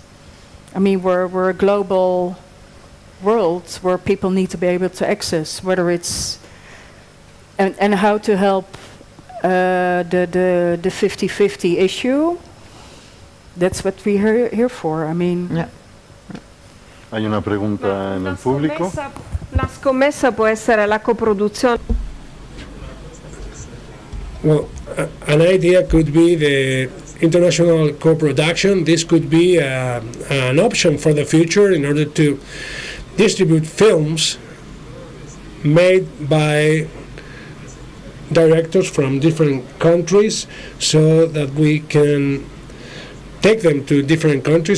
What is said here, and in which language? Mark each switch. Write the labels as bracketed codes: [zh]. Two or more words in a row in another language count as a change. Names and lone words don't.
[en] I mean, we're a global world where people need to be able to access, whether it's and how to help the 50-50 issue. That's what we're here for. I mean. Yeah. [es] Hay una pregunta en el público. [it] La scommessa può essere la coproduzione. [en] Well, an idea could be the international co-production. This could be an option for the future in order to distribute films made by directors from different countries so that we can take them to different countries.